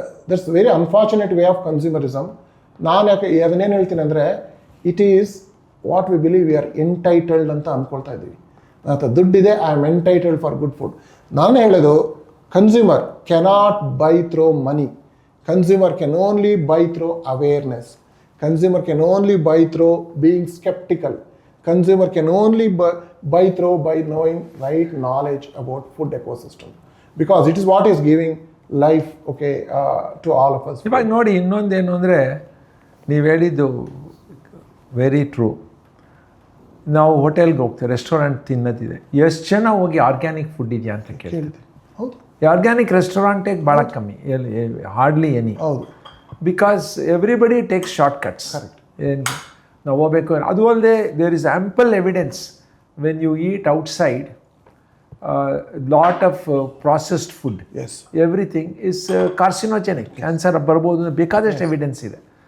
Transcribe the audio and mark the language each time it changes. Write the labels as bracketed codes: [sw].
[en] That's very unfortunate way of consumerism. [kn] ನಾನು ಯಾಕೆ ಅದನ್ನೇನು ಹೇಳ್ತೀನಿ ಅಂದರೆ, [en] it is what we believe we are entitled [kn] ಅಂತ ಅಂದ್ಕೊಳ್ತಾ ಇದ್ದೀವಿ. ನನ್ನ ಹತ್ರ ದುಡ್ಡಿದೆ, [en] I am entitled for good food. [kn] ನಾನು ಹೇಳೋದು, [en] Consumer cannot buy through money. Consumer can only buy through awareness. Consumer can only buy through being skeptical. Consumer can only buy through by knowing right knowledge about food ecosystem, because it is what is giving life, okay, to all of us. [kn] ಇವಾಗ ನೋಡಿ, ಇನ್ನೊಂದೇನು ಅಂದರೆ, ನೀವು ಹೇಳಿದ್ದು [en] Very true. [kn] ನಾವು ಹೋಟೆಲ್ಗೆ ಹೋಗ್ತೀವಿ, restaurant ತಿನ್ನೋದಿದೆ, ಎಷ್ಟು ಜನ ಹೋಗಿ ಆರ್ಗ್ಯಾನಿಕ್ ಫುಡ್ ಇದೆಯಾ ಅಂತ ಕೇಳ್ತೀವಿ. ಹೌದು, ಆರ್ಗ್ಯಾನಿಕ್ ರೆಸ್ಟೋರೆಂಟಿಗೆ ಭಾಳ ಕಮ್ಮಿ, [en] Hardly any. ಹೌದು, because everybody takes short cuts. [kn] ಏನು ನಾವು ಹೋಗ್ಬೇಕು, ಅದು ಅಲ್ಲದೆ [en] there is ample evidence when you eat outside lot of processed food, everything is carcinogenic, [kn] cancer ಬರ್ಬೋದು, ಬೇಕಾದಷ್ಟು ಎವಿಡೆನ್ಸ್ ಇದೆ.